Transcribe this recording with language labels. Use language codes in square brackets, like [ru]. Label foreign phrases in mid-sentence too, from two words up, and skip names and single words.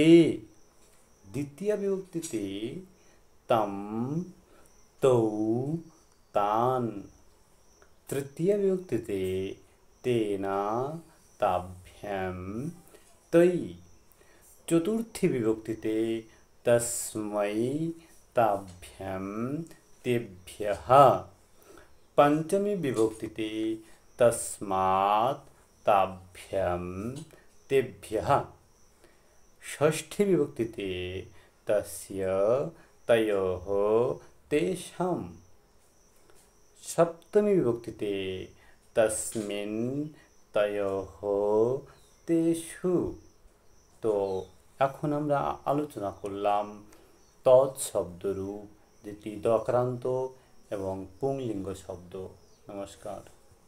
[bn] দ্বিতীয় বিভক্তিতে [sa] তম, তৌ, তান। [bn] তৃতীয় বিভক্তিতে [sa] তেনা, তাভ্যাম, তৈ। [bn] চতুর্থী বিভক্তিতে [sa] তস্मै, তাভ্যাম, তেভ্যः। [bn] পঞ্চমী বিভক্তিতে [sa] तस्मात्, ताभ्यां, तेभ्यः। [bn] ষষ্ঠী বিভক্তিতে [sa] तस्य, तयोः, तेषां। [bn] সপ্তমী বিভক্তিতে [sa] तस्मिन्, तयोः, तेषु। [bn] तो এখন আমরা আলোচনা করলাম তৎশব্দরূপ, যেটি দকারান্ত এবং পুংলিঙ্গ শব্দ। নমস্কার।